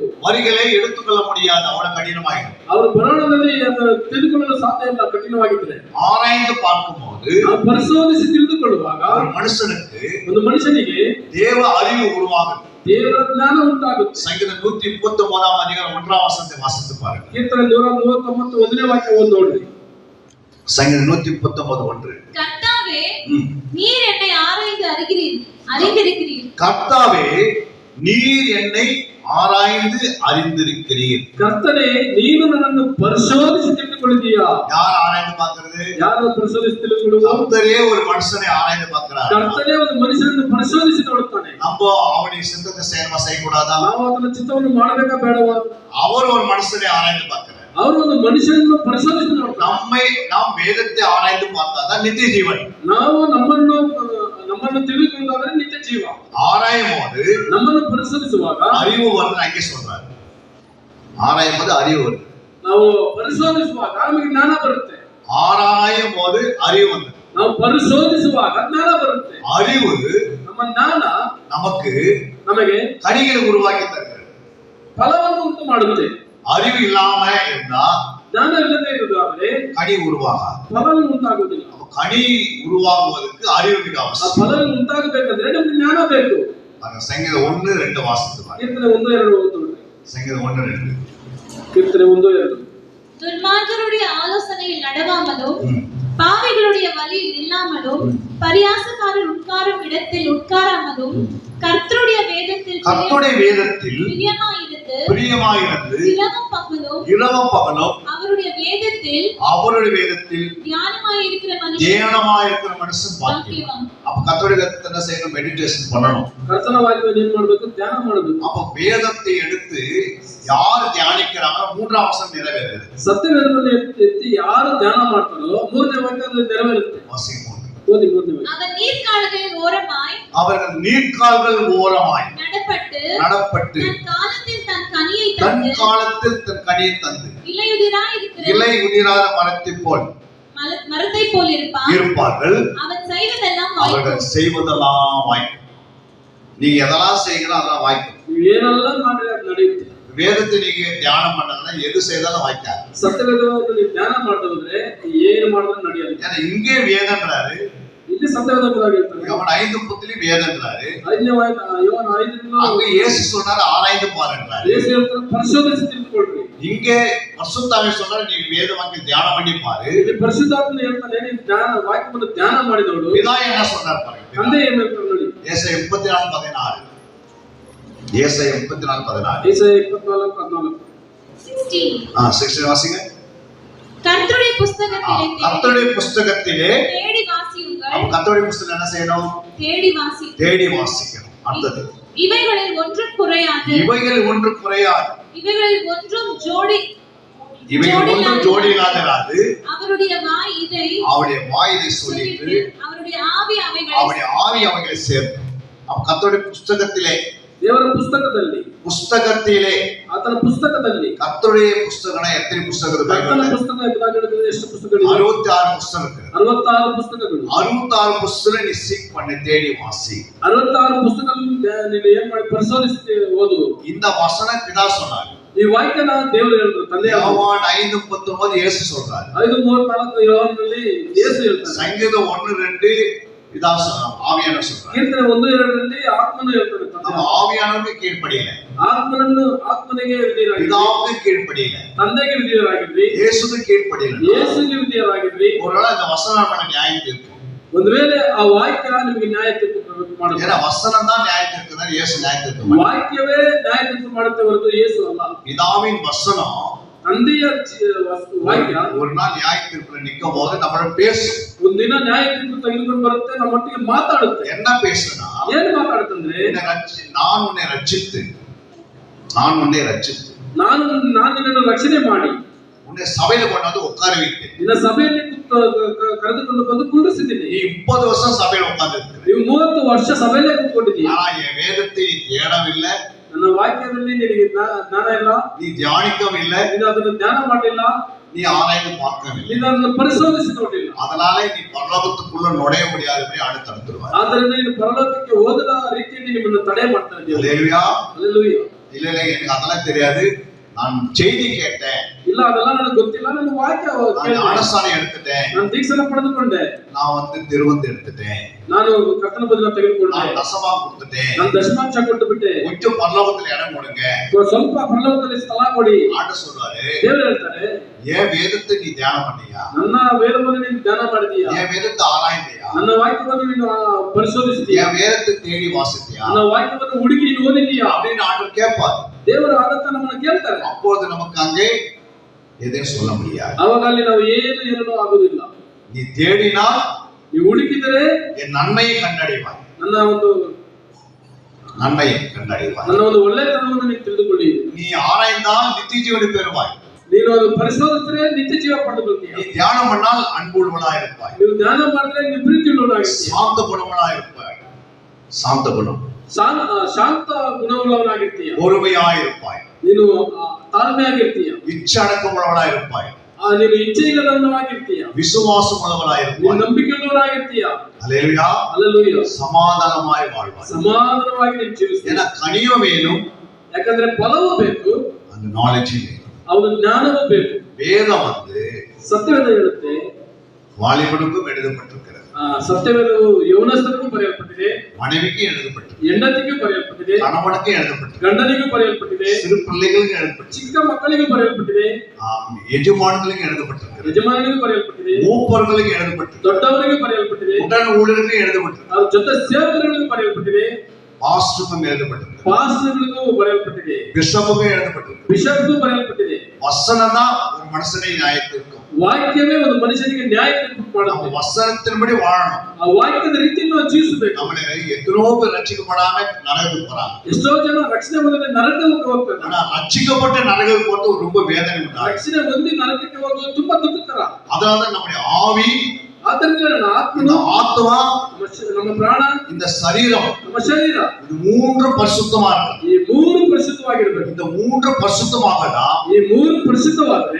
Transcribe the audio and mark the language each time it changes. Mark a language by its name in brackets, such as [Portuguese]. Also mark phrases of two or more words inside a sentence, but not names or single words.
[Tamil] வரிகளை எடுத்துக்கொள்ள முடியாது, அவ்வளவு கடினமாயிடும். [Kannada] ಅವರು ಬರಹದಲ್ಲಿ ತಿಳಿದುಕೊಳ್ಳಲು ಸಾಧ್ಯ ಇಲ್ಲ, ಕಠಿಣವಾಗಿದ್ರೆ. [Tamil] ஆராய்ந்து பார்க்கும்போது [Kannada] ನಾವು ಪರಿಶೋಧಿಸಿ ತಿಳಿದುಕೊಳ್ಳುವಾಗ [Tamil] ஒரு மனுஷனுக்கு [Kannada] ಒಂದು ಮನುಷ್ಯನಿಗೆ [Tamil] தேவ அறிவு உருவாகும். [Kannada] ದೇವರ ಜ್ಞಾನ ಉಂಟಾಗುತ್ತೆ. [Tamil] சங்கீதம் 139 அதிகாரம் 1 வசனத்தை வாசித்து பாருங்க. [Kannada] ಕೀರ್ತನೆ 139 1ನೇ ವಾಕ್ಯ ಓದಿ ನೋಡ್ರಿ. [Tamil] சங்கீதம் 139:1. கர்த்தாவே, நீர் என்னை ஆராய்ந்து அறிந்திருக்கிறீர். கர்த்தாவே, நீர் என்னை ஆராய்ந்து அறிந்திருக்கிறீர். [Kannada] ಕರ್ತನೇ, ನೀನು ನನ್ನನ್ನು ಪರಿಶೋಧಿಸಿ ತಿಳಿದುಕೊಂಡಿದ್ದೀಯಾ? [Tamil] யார் ஆராய்ந்து பார்க்கிறது? [Kannada] ಯಾರು ಪರಿಶೋಧಿಸಿ ತಿಳಿದುಕೊಳ್ಳುವುದು? [Tamil] கர்த்தரே ஒரு மனுஷனை ஆராய்ந்து பார்க்கிறார். [Kannada] ಕರ್ತನೇ ಒಂದು ಮನುಷ್ಯನನ್ನು ಪರಿಶೋಧಿಸಿ ನೋಡುತ್ತಾನೆ. [Tamil] நம்ம அவனுடைய சித்தத்தை செய்யக்கூடாதா? [Kannada] ನಾವು ಅದನ್ನ ಚಿತ್ತವನ್ನು ಮಾಡಬೇಕಾ ಬೇಡವಾ? [Tamil] அவர் ஒரு மனுஷனை ஆராய்ந்து பார்க்கிறார். [Kannada] ಅವರು ಒಂದು ಮನುಷ್ಯನನ್ನು ಪರಿಶೋಧಿಸಿ ನೋಡ್ತಾರೆ. [Tamil] நாம் வேதத்தை ஆராய்ந்து பார்த்தாதான் நித்திய ஜீவன். [Kannada] ನಾವು ನಮ್ಮನ್ನು ತಿಳಿದುಕೊಂಡಾದ್ರೆ ನಿತ್ಯ ಜೀವ. [Tamil] ஆராயும் போது [Kannada] ನಮ್ಮನ್ನು ಪರಿಶೋಧಿಸುವಾಗ [Tamil] அறிவு வருது. அங்கே சொல்றாரு, ஆராயும் போது அறிவு வருது. [Kannada] ನಾವು ಪರಿಶೋಧಿಸುವಾಗ ನಮಗೆ ಜ್ಞಾನ ಬರುತ್ತೆ. [Tamil] ஆராயும் போது அறிவு வந்து, [Kannada] ನಾವು ಪರಿಶೋಧಿಸುವಾಗ ಜ್ಞಾನ ಬರುತ್ತೆ. [Tamil] அறிவு [Kannada] ನಮ್ಮ ಜ್ಞಾನ ನಮಗೆ [Tamil] கனிகளை உருவாக்கி தருகிறது, [Kannada] ಫಲವನ್ನು ಉಂಟು ಮಾಡುತ್ತೆ. [Tamil] அறிவு இல்லாம இருந்தா [Kannada] ಜ್ಞಾನ ಇಲ್ಲದೆ ಇರುವುದಾದರೆ [Tamil] கனி உருவாகாது, [Kannada] ಫಲವು ಉಂಟಾಗುವುದಿಲ್ಲ. [Tamil] கனி உருவாகுவதற்கு அறிவு மிக ಆ அவசியம். [Kannada] ಫಲವು ಉಂಟಾಗಬೇಕಂದ್ರೆ ನಮಗೆ ಜ್ಞಾನ ಬೇಕು. [Tamil] சங்கீதம் 1:2 வாசித்து பாருங்க. [Kannada] ಕೀರ್ತನೆ 1:2 ಓದೋಣ. [Tamil] சங்கீதம் 1:2. கீர்த்தனை 1:2. துன்மார்க்கருடைய ஆலோசனையில் நடவாமலும் பாவிகளுடைய வழியில் நில்லாமலும் பரியாசக்காரர் உட்காரும் இடத்தில் உட்காராமலும் கர்த்தருடைய வேதத்தில் பிரியமாயிருந்து இரவும் பகலும் அவருடைய வேதத்தில் தியானமாயிருக்கிற மனுஷன் பாக்கியவான். அப்ப கர்த்தருடைய வேதத்தை என்ன செய்யணும்? மெடிடேஷன் பண்ணணும். [Kannada] ಕರ್ತನ ವಾಕ್ಯವನ್ನು ಏನು ಮಾಡಬೇಕು? ಧ್ಯಾನ ಮಾಡಬೇಕು. [Tamil] அப்ப வேதத்தை எடுத்து யார் தியானிக்கிறாங்களோ 3ஆம் வசனம் நிறைவேறுது. [Kannada] ಸತ್ಯವೇದವನ್ನು ಎತ್ತಿ ಯಾರು ಧ್ಯಾನ ಮಾಡ್ತಾರೋ 3ನೇ ವಾಕ್ಯ ಅದು ನೆರವೇರುತ್ತೆ. [Tamil] அவர்கள் நீர்க்கால்கள் ஓரமாய் நடப்பட்டு தன் காலத்தில் தன் கனியை தந்து இலை உதிராத மரத்தை போல் இருப்பார்கள். அவர்கள் செய்வதெல்லாம் வாய்க்கும். நீங்க எதெல்லாம் செய்யணும் அதெல்லாம் வாய்க்கும். [Kannada] ஏனெல்லாம் ನಡೆಯುತ್ತೆ. [Tamil] வேதத்தை நீங்க தியானம் பண்ணா எது செய்தாலும் வாய்க்காது. [Kannada] ಸತ್ಯವೇದವನ್ನು ನೀವು ಧ್ಯಾನ ಮಾಡಿದ್ರೆ ಏನು ಮಾಡಿದ್ರು ನಡೆಯಲ್ಲ. [Tamil] ஏன்னா இங்கே வேதம்ன்றாரு, [Kannada] ಇಲ್ಲಿ ಸತ್ಯವೇದವಾಗಿ ಹೇಳ್ತಾರೆ. [Tamil] யோவான் 5:10 வேதம்ன்றாரு. [Kannada] 5ನೇ ವಾಕ್ಯ யோவான் 5 [Tamil] அங்க இயேசு சொன்னாரு ஆராய்ந்து பாருங்கறாரு. [Kannada] இயேசு ಹೇಳ್ತಾರೆ ಪರಿಶೋಧಿಸಿ ತಿಳಿದುಕೊಳ್ಳಿ. [Tamil] இங்கே பரிசுத்தாவே சொன்னாரு நீ வேத வாக்கிய தியானம் பண்ணி பாரு. [Kannada] ಇಲ್ಲಿ ಪರಿಶುದ್ಧಾತ್ಮನು ಹೇಳ್ತಾನೆ ನೀನು ಧ್ಯಾನ ವಾಕ್ಯವನ್ನು ಧ್ಯಾನ ಮಾಡಿ ನೋಡು. [Tamil] பிதா என்ன சொன்னார் பாருங்க. [Kannada] ತಂದೆ ಏನು ಹೇಳ್ತಾರೆ ನೋಡಿ. [Tamil] ஏசாயா 34:16. ஏசாயா 34:16. ஏசாயா 34:14. 16 வாசிங்க. கர்த்தருடைய புஸ்தகத்திலே தேடி வாசியுங்கள். கர்த்தருடைய புஸ்தகம் என்ன செய்யணும்? தேடி வாசிக்கணும். அடுத்தது இவைகளில் ஒன்றும் குறையாது. இவைகளில் ஒன்றும் ஜோடி இல்லாதது. அவருடைய வாய் இதை சொல்லிட்டு அவருடைய ஆவி அவைகளை சேர்த்து. அப்ப கர்த்தருடைய புஸ்தகத்திலே [Kannada] ದೇವರ ಪುಸ್ತಕದಲ್ಲಿ ಆತನ ಪುಸ್ತಕದಲ್ಲಿ ಕರ್ತುடைய ಪುಸ್ತಕನ ಎತ್ತನೆ ಪುಸ್ತಕದ ಆತನ ಪುಸ್ತಕ ಎಂಬುದಾಗಿರುತ್ತದೆ. ಎಷ್ಟು ಪುಸ್ತಕಗಳು? 66 ಪುಸ್ತಕಗಳು. 66 ಪುಸ್ತಕಗಳು. [Tamil] 66 [Kannada] ಪುಸ್ತಕ ನೀ [Tamil] ಸೀಕ್ பண்ணி தேடி வாசி. [Kannada] 66 ಪುಸ್ತಕಗಳನ್ನು ನೀನು ಏನು ಮಾಡಿ ಪರಿಶೋಧಿಸಿ ಓದು. [Tamil] இந்த வசன பிதா சொன்னார். [Kannada] ಈ ವಾಕ್ಯನ ದೇವರು ಹೇಳಿದ್ರು, ತಂದೆ. [Tamil] யோவான் 5:19 இயேசு சொல்றார். [Kannada] 5:34 யோவாನಲ್ಲಿ ಯೇಸು ಹೇಳ್ತಾನೆ. [Tamil] சங்கீதம் 1:2 பிதா ஆவியானவர் சொல்றார். [Kannada] ಕೀರ್ತನೆ 1:2ರಲ್ಲಿ ಆತ್ಮನು ಹೇಳ್ತಾನೆ. [Tamil] நம்ம ஆவியானவருக்கு கீழ்ப்படியல. [Kannada] ಆತ್ಮನಿಗೆ ವಿಧೇಯರಾಗಿರಿ. [Tamil] பிதாவுக்கு கீழ்ப்படியல. [Kannada] ತಂದೆಗೆ ವಿಧೇಯರಾಗಿರಿ. [Tamil] இயேசுவுக்கு கீழ்ப்படியல. [Kannada] ಯೇಸುವಿಗೆ ವಿಧೇಯರಾಗಿರಿ. [Tamil] ஒருவேளை இந்த வசனம் நம்ம நியாயம் தீர்க்கும். [Kannada] ಒಂದು ವೇಳೆ ಆ ವಾಕ್ಯ ನಿಮಗೆ ನ್ಯಾಯ ತೀರ್ಪು ಮಾಡುತ್ತೆ. [Tamil] ஏன்னா வசனம் தான் நியாய தீர்க்குதான், இயேசு நியாய தீர்க்க மாட்டார். [Kannada] ವಾಕ್ಯವೇ ನ್ಯಾಯ ತೀರ್ಪು ಮಾಡುತ್ತೆ ಹೊರತು ಯೇಸು ಅಲ್ಲ. [Tamil] பிதாவின் வசனம் [Kannada] ತಂದೆಯ ವಾಕ್ಯ [Tamil] ஒரு நாள் நியாய தீர்ப்புல நிக்கும் போது நம்மள பேசும். [Kannada] ಒಂದಿನ ನ್ಯಾಯ ತೀರ್ಪು ತೆಗೆದುಕೊಂಡು ಬರುತ್ತೆ, ನಮ್ಮೊಟ್ಟಿಗೆ ಮಾತಾಡುತ್ತೆ. [Tamil] என்ன பேசுனா, [Kannada] ಏನು ಮಾತಾಡುತ್ತಂದ್ರೆ, [Tamil] நான் உன்னை ரட்சித்து [Kannada] ನಾನು ನಿನ್ನನ್ನು ರಕ್ಷಣೆ ಮಾಡಿ [Tamil] உன்னை சபையில கொண்டாந்து உட்கார வைத்தேன். [Kannada] ನಿನ್ನ ಸಭೆಯಲ್ಲಿ ಕರೆದುಕೊಂಡು ಬಂದು ಕುಳ್ಳಿಸಿದ್ದೀನಿ. [Tamil] நீ 30 வருஷம் சபையில உட்கார்ந்து இருக்கிற. [Kannada] ನೀವು 30 ವರ್ಷ ಸಭೆಯಲ್ಲೇ ಕೂತ್ಕೊಂಡಿದ್ದೀಯ. [Tamil] ஆனா என் வேதத்தை நீ தேடவில்லை, [Kannada] ನನ್ನ ವಾಕ್ಯದಲ್ಲಿ ನಿನಗೆ ಜ್ಞಾನ ಇಲ್ಲ, [Tamil] நீ தியானிக்கவில்லை, [Kannada] ನೀನು ಅದನ್ನು ಧ್ಯಾನ ಮಾಡಿಲ್ಲ, [Tamil] நீ ஆராய்ந்து பார்க்கவில்லை, [Kannada] ನೀನು ಅದನ್ನು ಪರಿಶೋಧಿಸಿ ನೋಡಿಲ್ಲ. [Tamil] அதனால நீ பரலோகத்துக்குள்ள நுழைய முடியாதபடி அடுத்தடுத்துருவார். [Kannada] ಆದ್ದರಿಂದ ನೀನು ಪರಲೋಕಕ್ಕೆ ಹೋಗದ ರೀತಿಯಲ್ಲಿ ನಿಮ್ಮನ್ನು ತಡೆ ಮಾಡ್ತಾ ಇದ್ದೀಯ. [Tamil] அல்லேலூயா. அல்லேலூயா. இல்ல எனக்கு அதெல்லாம் தெரியாது, நான் செய்தி கேட்டேன், [Kannada] ಇಲ್ಲ ಅದೆಲ್ಲ ನನಗೆ ಗೊತ್ತಿಲ್ಲ, ನಾನು ವಾಕ್ಯ [Tamil] ஞானஸ்நானம் எடுத்துட்டேன், [Kannada] ನಾನು ದೀಕ್ಷೆನ ಪಡೆದುಕೊಂಡೆ, [Tamil] நான் வந்து திருவந்து எடுத்துட்டேன், [Kannada] ನಾನು ಕರ್ತನ ಬದುಕನ್ನು ತೆಗೆದುಕೊಂಡೆ, [Tamil] நான் தசமா கொடுத்துட்டேன், [Kannada] ನಾನು ದಶಮಾಂಶ ಕೊಟ್ಟು ಬಿಟ್ಟೆ, [Tamil] கொஞ்சம் பரலோகத்துல இடம் கொடுங்க, [Kannada] ಸ್ವಲ್ಪ ಪರಲೋಕದಲ್ಲಿ ಸ್ಥಳ ಕೊಡಿ. [Tamil] ஆண்டு சொல்றாரு. [Kannada] ದೇವರು ಹೇಳ್ತಾರೆ, [Tamil] ஏன் வேதத்தை நீ தியானம் பண்ணியா, [Kannada] ನನ್ನ ವೇದವನ್ನು ನೀನು ಧ್ಯಾನ ಮಾಡಿದೀಯಾ, [Tamil] ஏன் வேதத்தை ஆராய்ந்தியா, [Kannada] ನನ್ನ ವಾಕ್ಯವನ್ನು ನೀನು ಪರಿಶೋಧಿಸಿದೀಯಾ, [Tamil] ஏன் வேதத்தை தேடி வாசித்தியா, [Kannada] ನನ್ನ ವಾಕ್ಯವನ್ನು ಹುಡುಕಿ ನೀನು ಓದಿದೀಯಾ [Tamil] அப்படின்னு ஆண்டவர் கேட்பார். [Kannada] ದೇವರು ಆದತ್ತ ನಮ್ಮನ್ನು ಕೇಳ್ತಾರೆ. [Tamil] அப்போது நமக்கு அங்கே எதையும் சொல்ல முடியாது. [Kannada] ಅವಾಗ ಅಲ್ಲಿ ನಾವು ಏನು ಹೇಳಲು ಆಗುವುದಿಲ್ಲ. [Tamil] நீ தேடினால், [Kannada] ನೀವು ಹುಡುಕಿದರೆ [Tamil] என் நன்மையை கண்டடைவாய், [Kannada] ನನ್ನ ಒಂದು ಒಳ್ಳೆತನವನ್ನು ನೀನು ತಿಳಿದುಕೊಳ್ಳಿ. [Tamil] நீ ஆராய்ந்தால் நித்திய ஜீவனை பெறுவாய், [Kannada] ನೀನು ಅದು ಪರಿಶೋಧಿಸಿದರೆ ನಿತ್ಯ ಜೀವ ಪಡೆದುಕೊಳ್ತೀಯ. [Tamil] நீ தியானம் பண்ணால் அன்புள்ளவனாய் இருப்பாய், [Kannada] ನೀವು ಧ್ಯಾನ ಮಾಡಿದ್ರೆ ನೀವು ಪ್ರೀತಿಯುಳ್ಳವನಾಗಿರ್ತೀಯ, [Tamil] சாந்த குணவனாய் இருப்பாய், சாந்த குணம், [Kannada] ಶಾಂತ ಗುಣವುಳ್ಳವನಾಗಿರ್ತೀಯ, [Tamil] பொறுமையாய் இருப்பாய், [Kannada] ನೀನು ತಾಳ್ಮೆಯಾಗಿರ್ತೀಯ, [Tamil] இச்சடக்கம் உள்ளவனாய் இருப்பாய், [Kannada] ನೀನು ಇಚ್ಛೆಯಿಲ್ಲದವನಾಗಿರ್ತೀಯ, [Tamil] விசுவாசம் உள்ளவனாய் [Kannada] ನೀನು [Tamil] இருப்பாய், [Kannada] ನಂಬಿಕೆಯುಳ್ಳವನಾಗಿರ್ತೀಯ. [Tamil] அல்லேலூயா. அல்லேலூயா. சமாதானமாய் வாழ்வாய். [Kannada] ಸಮಾಧಾನವಾಗಿ ನೀನು ಜೀವಿಸ್ತೀಯ. [Tamil] ஏன்னா கனியும் வேணும், [Kannada] ಯಾಕಂದ್ರೆ ಫಲವೂ ಬೇಕು, [Tamil] அந்த நாலேஜ் வேணும். [Kannada] ಅವನ ಜ್ಞಾನವೂ ಬೇಕು. [Tamil] வேதம் வந்து [Kannada] ಸತ್ಯವೇದ ಹೇಳುತ್ತೆ, [Tamil] வாலிபனுக்கும் எழுதப்பட்டிருக்கிறது, [Kannada] ಸತ್ಯವೇದವು ಯೌವನಸ್ಥರಿಗೂ ಬರೆಯಲ್ಪಟ್ಟಿದೆ, [Tamil] மனைவிக்கும் எழுதப்பட்டிருக்கு, [Kannada] ಹೆಂಡತಿಗೂ ಬರೆಯಲ್ಪಟ್ಟಿದೆ, [Tamil] கணவனுக்கும் எழுதப்பட்டிருக்கு, [Kannada] ಗಂಡನಿಗೂ ಬರೆಯಲ್ಪಟ್ಟಿದೆ, [Tamil] சிறு பிள்ளைகளுக்கும் எழுதப்பட்டிருக்கு, [Kannada] ಚಿಕ್ಕ ಮಕ್ಕಳಿಗೂ ಬರೆಯಲ್ಪಟ್ಟಿದೆ, [Tamil] எஜமான்களுக்கும் எழுதப்பட்டிருக்கு, [Kannada] ಯಜಮಾನನಿಗೂ ಬರೆಯಲ್ಪಟ್ಟಿದೆ, [Tamil] மூப்பர்களுக்கும் எழுதப்பட்டிருக்கு, [Kannada] ದೊಡ್ಡವರಿಗೂ ಬರೆಯಲ್ಪಟ್ಟಿದೆ, [Tamil] உடன் ஊழியர்களுக்கும் எழுதப்பட்டிருக்கு, [Kannada] ಅವ್ರ ಜೊತೆ ಸೇವಕರಿಗೂ ಬರೆಯಲ್ಪಟ್ಟಿದೆ, [Tamil] பாஸ்டருக்கும் எழுதப்பட்டிருக்கு, [Kannada] ಪಾಸ್ಟರ್ಗಳಿಗೂ ಬರೆಯಲ್ಪಟ್ಟಿದೆ, [Tamil] பிஷப்புக்கும் எழுதப்பட்டிருக்கு. [Kannada] ಬಿಷಪ್ಗೂ ಬರೆಯಲ್ಪಟ್ಟಿದೆ. [Tamil] வசனம் தான் ஒரு மனுஷனை நியாயத்திற்கும், [Kannada] ವಾಕ್ಯವೇ ಒಂದು ಮನುಷ್ಯನಿಗೆ ನ್ಯಾಯ ತೀರ್ಪು [Tamil] நம்ம [Kannada] ಮಾಡುತ್ತೆ. [Tamil] வசனத்தின்படி வாழணும். [Kannada] ಆ ವಾಕ್ಯದ ರೀತಿಯಲ್ಲಿ ನಾವು ಜೀವಿಸಬೇಕು. [Tamil] நம்மளை எத்தனோ பேர் ரட்சிக்கப்படாம நரகத்துக்கு போறாங்க, [Kannada] ಎಷ್ಟೋ ಜನ ರಕ್ಷಣೆ ಹೊಂದದೆ ನರಕಕ್ಕೆ ಹೋಗ್ತಾರೆ. [Tamil] ஆனா ரட்சிக்கப்பட்ட நரகத்துக்கு போறது ரொம்ப வேதனை உண்டாகும். [Kannada] ರಕ್ಷಣೆ ಹೊಂದಿ ನರಕಕ್ಕೆ ಹೋಗುವುದು ತುಂಬಾ ದುಃಖಕರ. [Tamil] அதனால நம்முடைய ஆவி, [Kannada] ಆದ್ದರಿಂದ ನನ್ನ [Tamil] இந்த [Kannada] ಆತ್ಮನು, [Tamil] ஆத்மா, [Kannada] ನಮ್ಮ ಪ್ರಾಣ, [Tamil] இந்த சரீரம், [Kannada] ನಮ್ಮ ಶರೀರ [Tamil] இது மூன்று பரிசுத்தமா இருக்கு. [Kannada] ಈ ಮೂರು ಪರಿಶುದ್ಧವಾಗಿರಬೇಕು. [Tamil] இந்த மூன்று பரிசுத்தமாகதான் [Kannada] ಈ ಮೂರು ಪರಿಶುದ್ಧವಾದ್ರೆ